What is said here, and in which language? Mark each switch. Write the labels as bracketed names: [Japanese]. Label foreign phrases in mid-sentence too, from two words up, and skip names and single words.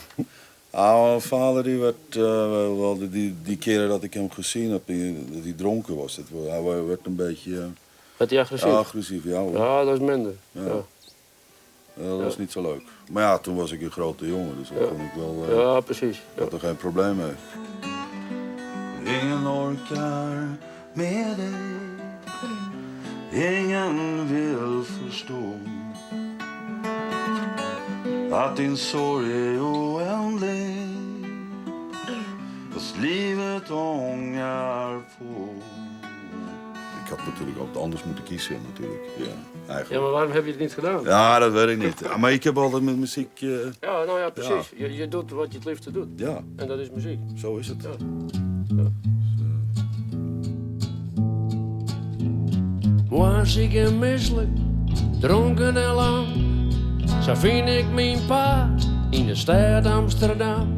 [Dutch] Mijn vader die werd, wel die keren dat ik hem gezien heb, dat hij dronken was. Hij werd een beetje... werd hij agressief? Ja, agressief, ja hoor. Ja, dat is minder. Ja. Dat was niet zo leuk. Maar ja, toen was ik een grote jongen, dus dat kon ik wel... ja, precies. Ik had er geen probleem mee. [Swedish] Ingen orkar med dig. Ingen vill förstå att din sorg är oändlig, fast livet ångar på. [Dutch] Ik had natuurlijk ook anders moeten kiezen, natuurlijk. Ja, eigenlijk. Ja, maar waarom heb je het niet gedaan? Ja, dat weet ik niet. Ja, maar ik heb altijd met muziek... Ja, nou ja, precies. Ja. Je doet wat je het liefste doet. Ja. En dat is muziek. Zo is het. Ja. Was ik een misselijk, dronken en lang, zo vind ik mijn pa in de stad Amsterdam.